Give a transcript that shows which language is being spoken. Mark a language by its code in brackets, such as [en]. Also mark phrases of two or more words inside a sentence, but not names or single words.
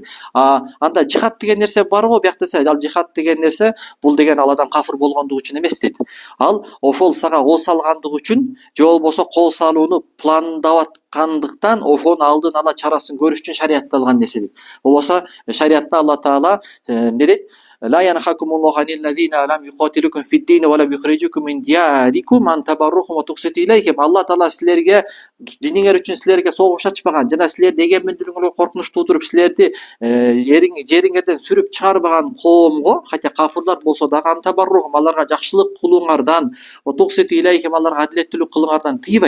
[ky] Анда жихад деген нерсе барбы? Биякта ал жихад деген нерсе, бул деген ал адам кафир болгондугу үчүн эмес дейт. Ал ошол сага кол салгандыгы үчүн, же болбосо кол салууну пландап аткандыктан, ошонун алдын ала чарасын көрүш үчүн шариатталган нерсе дейт. Болбосо шариатта Алла Таала эмне дейт? [ar] لا ينهاكم الله عن الذين لم يقاتلوكم في الدين ولم يخرجوكم من دياركم أن تبروهم وتقسطوا إليهم. [ky] Алла Таала силерге, диниңер үчүн силерге согуш ачпаган жана силерди эгемендүүлүгүңөргө коркунуч туудуруп, силерди жериңерден сүрүп чыгарбаган коомго, хотя кафирлар болсо дагы, антабаррухум, аларга жакшылык кылууңардан, [ar] تقسطوا إليهم, [ky] аларга адилеттүүлүк кылууңардан тыйбайт.